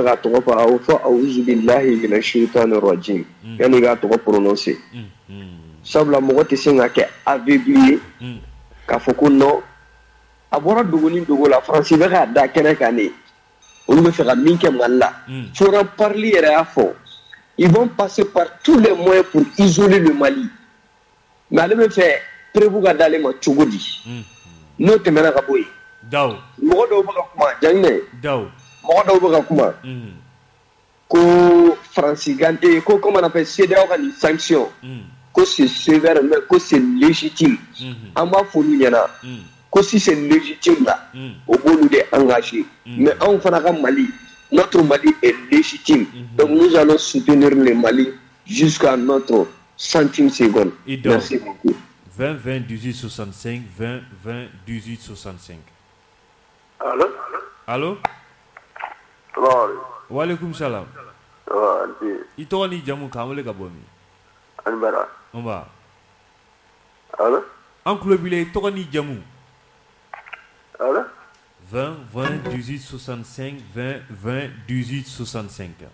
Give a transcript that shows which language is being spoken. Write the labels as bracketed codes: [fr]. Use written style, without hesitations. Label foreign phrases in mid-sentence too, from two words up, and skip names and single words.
[bm] k'a tɔgɔ fɔ a bɛ fɔ [ar] أعوذ بالله من الشيطان الرجيم [bm] yanni i k'a tɔgɔ prononcer sabula mɔgɔ tɛ se ka kɛ aveugle ye k'a fɔ ko non a bɔra dogo ni dogo la Faransi bɛ k'a da kɛnɛ kan de olu bɛ fɛ ka min kɛ Mali la Forum Parli yɛrɛ y'a fɔ [fr] ils vont passer par tous les moyens pour isoler le Mali [bm] mais ale bɛ fɛ prévu ka d'ale ma cogo di n'o tɛmɛna ka bɔ yen mɔgɔ dɔw bɛ ka kuma Janginɛ mɔgɔ dɔw bɛ ka kuma ko Faransi gante ko [fr] comment on appelle CEDEAO [bm] ka nin sanction ko [fr] c'est sévère mais que c'est légitime [bm] an b'a fɔ olu ɲɛna ko [fr] si c'est légitime là [bm] o b'olu de engagé mais anw fana ka Mali [fr] notre Mali est légitime donc nous allons soutenir le Mali jusqu'à notre centime seconde. Merci beaucoup. 20 20 18 65 20 20 18 65. Allô? Allô? [ar] وعليكم السلام. [bm] I tɔgɔ ni jamu k'an wele ka bɔ min? Anbara. Nba. [fr] Allô? [bm] An tulo b'i la i tɔgɔ ni jamu? [fr] Allô? 20 20 18 65 20 20 18 65.